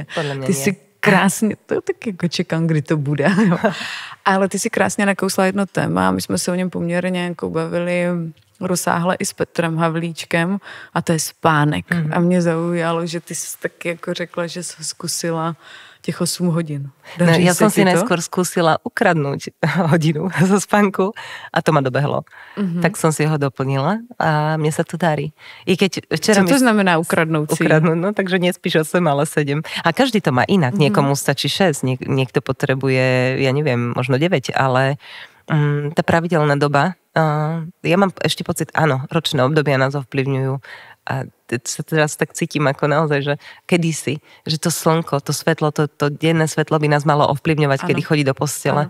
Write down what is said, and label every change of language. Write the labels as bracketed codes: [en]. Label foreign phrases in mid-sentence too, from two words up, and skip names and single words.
[cs] Ty si krásně, to tak jako čekám, kdy to bude, jo. Ale ty si krásně nakousla jedno téma a my jsme se o něm poměrně jako bavili rozsáhle i s Petrem Havlíčkem a to je spánek. A mě zaujalo, že ty jsi taky jako řekla, že jsi zkusila těch 8 hodin. No, [sk] ja som si najskôr skúsila ukradnúť hodinu zo spánku a to ma dobehlo. Tak som si ho doplnila a mne sa to darí. I keď včera [cs] Co to znamená [sk] ukradnúť si? Ukradnúť, no takže nespíš 8, ale 7. A každý to má inak. Niekomu stačí 6, niekto potrebuje, ja neviem, možno 9, ale tá pravidelná doba, ja mám ešte pocit, áno, ročné obdobia nás ovplyvňujú a sa teraz tak cítim ako naozaj, že kedysi, že to slnko, to svetlo, to denné svetlo by nás malo ovplyvňovať, kedy chodí do postele.